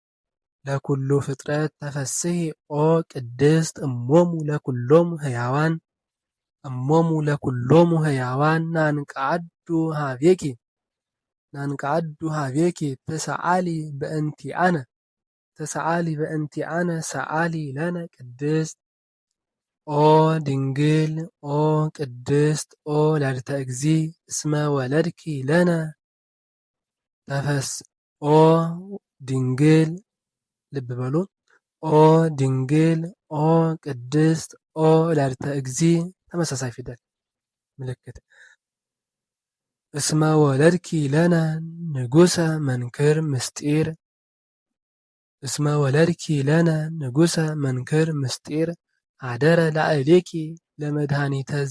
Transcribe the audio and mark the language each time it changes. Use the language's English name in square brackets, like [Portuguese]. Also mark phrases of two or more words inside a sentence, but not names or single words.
[Geez] ተፈስሒ ኦ ቅድስት እሞሙ ለኩሎሙ ሕያዋን ናንቃዱ ሀቤኪ ተሰአሊ በእንቲአነ ሰአሊ ለነ ቅድስት ኦ ድንግል ኦ ቅድስት ኦ ወላዲተ እግዚ እስመ ወለድኪ ለነ ኦ ድንግል [Amharic] ልብ በሉ [Geez] ኦ ድንግል ኦ ቅድስት ኦ ወላዲተ እግዚ [Amharic] ተመሳሳይ ፊደል ምልክት [Geez] እስመ ወለድኪ ለነ ንጉሰ መንክር ምስጢር እስመ ወለድኪ ለነ ንጉሰ መንክር ምስጢር አደረ ላዕሌኪ ለመድኃኒተ